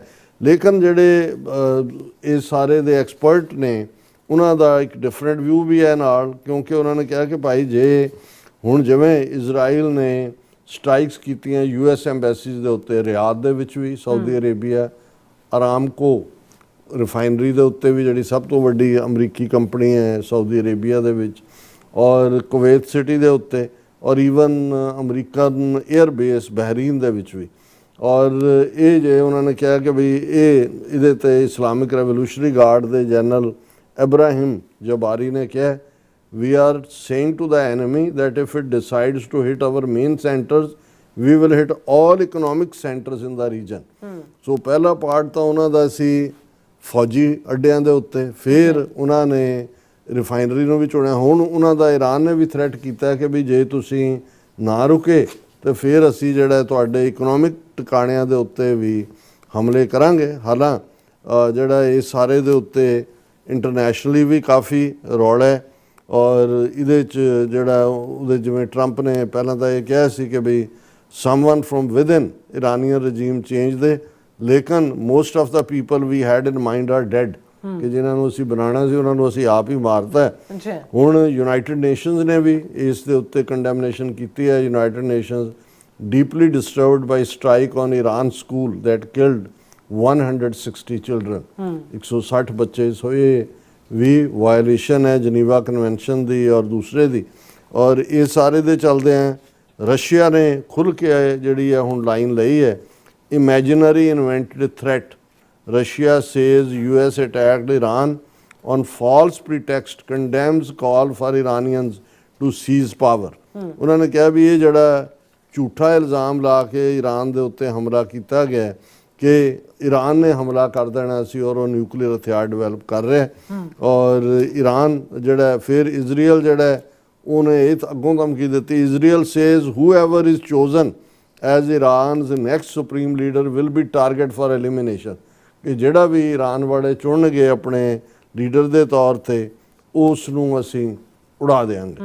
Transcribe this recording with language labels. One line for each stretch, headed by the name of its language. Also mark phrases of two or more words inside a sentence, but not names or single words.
Punjabi: ਲੇਕਿਨ ਜਿਹੜੇ ਇਹ ਸਾਰੇ ਦੇ ਐਕਸਪਰਟ ਨੇ ਉਹਨਾਂ ਦਾ ਇੱਕ
English: different view
Punjabi: ਵੀ ਹੈ ਨਾਲ, ਕਿਉਂਕਿ ਉਹਨਾਂ ਨੇ ਕਿਹਾ ਕਿ ਭਾਈ ਜੇ ਹੁਣ ਜਿਵੇਂ ਇਜ਼ਰਾਈਲ ਨੇ ਸਟ੍ਰਾਈਕਸ ਕੀਤੀਆਂ
English: US embassies
Punjabi: ਦੇ ਉੱਤੇ, ਰਿਆਦ ਦੇ ਵਿੱਚ ਵੀ, ਸਾਊਦੀ ਅਰੇਬੀਆ, ਅਰਾਮਕੋ ਰਿਫਾਈਨਰੀ ਦੇ ਉੱਤੇ ਵੀ ਜਿਹੜੀ ਸਭ ਤੋਂ ਵੱਡੀ ਅਮਰੀਕੀ ਕੰਪਨੀ ਹੈ ਸਾਊਦੀ ਅਰੇਬੀਆ ਦੇ ਵਿੱਚ, ਔਰ ਕੁਵੈਤ ਸਿਟੀ ਦੇ ਉੱਤੇ, ਔਰ
English: even American air base
Punjabi: ਬਹਿਰੀਨ ਦੇ ਵਿੱਚ ਵੀ। ਔਰ ਇਹ ਜੇ ਉਹਨਾਂ ਨੇ ਕਿਹਾ ਕਿ ਵੀ ਇਹਦੇ ਤੇ ਇਸਲਾਮਿਕ ਰੈਵੋਲੂਸ਼ਨਰੀ ਗਾਰਡ ਦੇ ਜਨਰਲ ਇਬਰਾਹਿਮ ਜਬਾਰੀ ਨੇ ਕਿਹਾ
English: we are saying to the enemy that if it decides to hit our main centers, we will hit all economic centers in the region.
Punjabi: So ਪਹਿਲਾ ਪਾਰਟ ਤਾਂ ਉਹਨਾਂ ਦਾ ਸੀ ਫੌਜੀ ਅੱਡਿਆਂ ਦੇ ਉੱਤੇ, ਫਿਰ ਉਹਨਾਂ ਨੇ ਰਿਫਾਈਨਰੀ ਨੂੰ ਵੀ ਚੁਣਿਆ। ਹੁਣ ਉਹਨਾਂ ਦਾ ਈਰਾਨ ਨੇ ਵੀ ਥ੍ਰੈਟ ਕੀਤਾ ਕਿ ਵੀ ਜੇ ਤੁਸੀਂ ਨਾ ਰੁਕੇ ਤੇ ਫਿਰ ਅਸੀਂ ਜਿਹੜਾ ਤੁਹਾਡੇ ਇਕਨੋਮਿਕ ਟਿਕਾਣਿਆਂ ਦੇ ਉੱਤੇ ਵੀ ਹਮਲੇ ਕਰਾਂਗੇ। ਹਾਲਾਂ ਜਿਹੜਾ ਇਹ ਸਾਰੇ ਦੇ ਉੱਤੇ ਇੰਟਰਨੈਸ਼ਨਲੀ ਵੀ ਕਾਫੀ ਰੌਲਾ ਹੈ, ਔਰ ਇਹਦੇ 'ਚ ਜਿਹੜਾ ਉਹਦੇ ਜਿਵੇਂ ਟਰੰਪ ਨੇ ਪਹਿਲਾਂ ਤਾਂ ਇਹ ਕਿਹਾ ਸੀ ਕਿ ਵੀ
English: someone from within Iranian regime change
Punjabi: ਦੇ, ਲੇਕਿਨ
English: most of the people we had in mind are dead,
Punjabi: ਕਿ ਜਿਨ੍ਹਾਂ ਨੂੰ ਅਸੀਂ ਬਣਾਉਣਾ ਸੀ ਉਹਨਾਂ ਨੂੰ ਅਸੀਂ ਆਪ ਹੀ ਮਾਰਤਾ ਹੈ। ਹੁਣ ਯੂਨਾਈਟਿਡ ਨੇਸ਼ਨਸ ਨੇ ਵੀ ਇਸ ਦੇ ਉੱਤੇ ਕੰਡੈਮਨੇਸ਼ਨ ਕੀਤੀ ਹੈ।
English: ਯੂਨਾਈਟਿਡ ਨੇਸ਼ਨਸ deeply disturbed by strike on Iran school that killed 160 children, 160 ਬੱਚੇ।
Punjabi: ਸੋ ਇਹ ਵੀ ਵਾਇਲੇਸ਼ਨ ਹੈ ਜਨੀਵਾ ਕਨਵੈਨਸ਼ਨ ਦੀ ਔਰ ਦੂਸਰੇ ਦੀ। ਔਰ ਇਹ ਸਾਰੇ ਦੇ ਚੱਲਦੇ ਆ ਰਸ਼ੀਆ ਨੇ ਖੁੱਲ੍ਹ ਕੇ ਜਿਹੜੀ ਹੈ ਹੁਣ ਲਾਈਨ ਲਈ ਹੈ,
English: imaginary invented threat. Russia says US attacked Iran on false pretext, condemns call for Iranians to seize power।
Punjabi: ਉਹਨਾਂ ਨੇ ਕਿਹਾ ਵੀ ਇਹ ਜਿਹੜਾ ਝੂਠਾ ਇਲਜ਼ਾਮ ਲਾ ਕੇ ਈਰਾਨ ਦੇ ਉੱਤੇ ਹਮਲਾ ਕੀਤਾ ਗਿਆ ਕਿ ਈਰਾਨ ਨੇ ਹਮਲਾ ਕਰ ਦੇਣਾ ਸੀ ਔਰ ਉਹ ਨਿਊਕਲੀਅਰ ਹਥਿਆਰ ਡਿਵੈਲਪ ਕਰ ਰਿਹਾ। ਔਰ ਈਰਾਨ ਜਿਹੜਾ ਫਿਰ ਇਜ਼ਰਾਈਲ ਜਿਹੜਾ ਉਹਨੇ ਇਹ ਅੱਗੋਂ ਧਮਕੀ ਦਿੱਤੀ,
English: Israel says whoever is chosen as Iran's next supreme leader will be target for elimination,
Punjabi: ਕਿ ਜਿਹੜਾ ਵੀ ਈਰਾਨ ਵਾਲੇ ਚੁਣਨਗੇ ਆਪਣੇ ਲੀਡਰ ਦੇ ਤੌਰ 'ਤੇ ਉਸ ਨੂੰ ਅਸੀਂ ਉਡਾ ਦੇਵਾਂਗੇ।